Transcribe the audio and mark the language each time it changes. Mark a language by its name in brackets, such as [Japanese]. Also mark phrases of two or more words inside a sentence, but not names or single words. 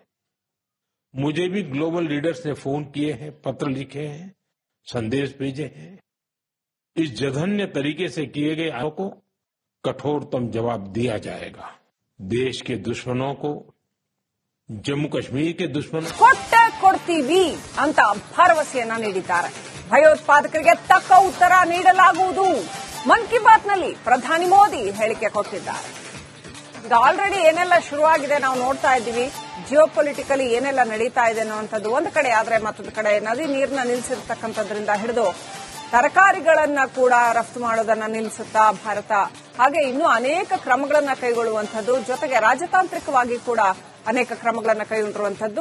[Hindi] मुझे भी [English] global leaders [Hindi] ने फोन किए हैं, पत्र लिखे हैं, संदेश भेजे हैं। इस जघन्य तरीके से किए गए आरोपों को कठोरतम जवाब दिया जाएगा। देश के दुश्मनों को, जम्मू कश्मीर के दुश्मनों [Kannada] ಕೊಟ್ಟೆ ಕೊಡ್ತೀವಿ ಅಂತ ಭರವಸೆಯನ್ನ ನೀಡಿದ್ದಾರೆ. ಭಯೋತ್ಪಾದಕರಿಗೆ ತಕ್ಕ ಉತ್ತರ ನೀಡಲಾಗುವುದು. ಮನ್ ಕಿ ಬಾತ್ನಲ್ಲಿ ಪ್ರಧಾನಿ ಮೋದಿ ಹೇಳಿಕೆ ಕೊಟ್ಟಿದ್ದಾರೆ. ಇದು ಆಲ್ರೆಡಿ ಏನೆಲ್ಲ ಶುರುವಾಗಿದೆ ನಾವು ನೋಡ್ತಾ ಇದ್ದೀವಿ. ಜಿಯೋಪೊಲಿಟಿಕಲಿ ಏನೆಲ್ಲ ನಡೀತಾ ಇದೆ ಅನ್ನುವಂಥದ್ದು ಒಂದು ಕಡೆ ಆದ್ರೆ, ಮತ್ತೊಂದು ಕಡೆ ನದಿ ನೀರನ್ನ ನಿಲ್ಲಿಸಿರ್ತಕ್ಕಂಥದ್ರಿಂದ ಹಿಡಿದು ತರಕಾರಿಗಳನ್ನ ಕೂಡ ರಫ್ತು ಮಾಡೋದನ್ನ ನಿಲ್ಲಿಸುತ್ತಾ ಭಾರತ, ಹಾಗೆ ಇನ್ನೂ ಅನೇಕ ಕ್ರಮಗಳನ್ನ ಕೈಗೊಳ್ಳುವಂಥದ್ದು, ಜೊತೆಗೆ ರಾಜತಾಂತ್ರಿಕವಾಗಿ ಕೂಡ ಅನೇಕ ಕ್ರಮಗಳನ್ನ ಕೈಗೊಂಡಿರುವಂಥದ್ದು.